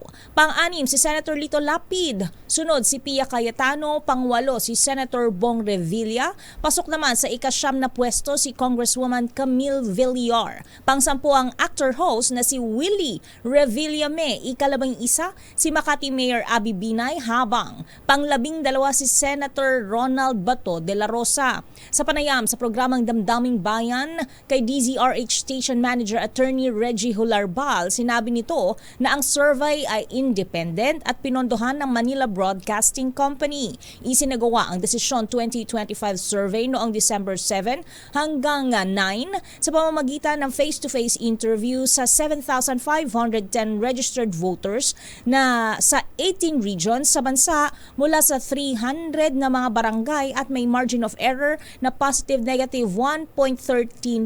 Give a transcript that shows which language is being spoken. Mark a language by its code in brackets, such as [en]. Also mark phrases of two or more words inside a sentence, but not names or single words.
[tl] Pang-anim si Senator Lito Lapid. Sunod si Pia Cayetano, pang-walo si Senator Bong Revilla. Pasok naman sa ika-9 na pwesto si Congresswoman Camille Villar. Pang-10 ang actor-host na si Willie Revillame. Ika-11 si Makati Mayor Abby Binay, habang pang-12 si Senator Ronald Bato de la Rosa. Sa panayam sa programang Damdaming Bayan kay DZRH [en] Station Manager [tl] Attorney Reggie Hularbal, sinabi nito na ang survey ay independent at pinondohan ng Manila Broadcasting Company. Isinagawa ang Desisyon 2025 survey noong December 7 hanggang 9 sa pamamagitan ng [en] face-to-face interview [tl] sa 7,510 [en] registered voters [tl] na sa 18 regions sa bansa mula sa 300 na mga barangay at may [en] margin of error [tl] na positive-negative 1.13%.